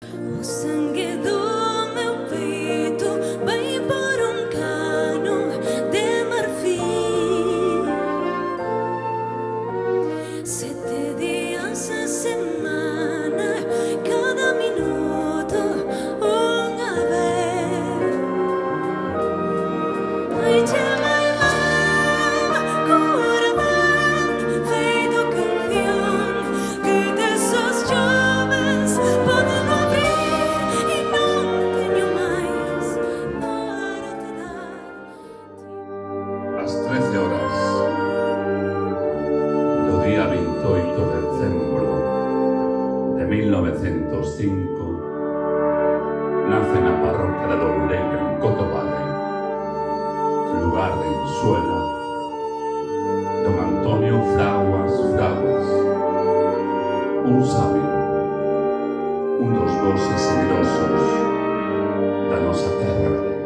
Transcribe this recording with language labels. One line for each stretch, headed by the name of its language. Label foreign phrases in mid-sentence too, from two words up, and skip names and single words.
Portuguese: O sangue do meu peito vem por cano de marfim.
Galician: 7 dias a semana, cada minuto unha vez. Ai,
English: my love,
Portuguese: coração feito canção que desses jovens podem ouvir e não tenho mais para te dar.
Galician: Ás 13 horas do día 28 de decembro de 1905 nace na parroquia de Loureiro, en Cotobade, lugar de Ensuela, don Antonio Fraguas Fraguas, un sabio, un dos voces generosos da nosa terra galega.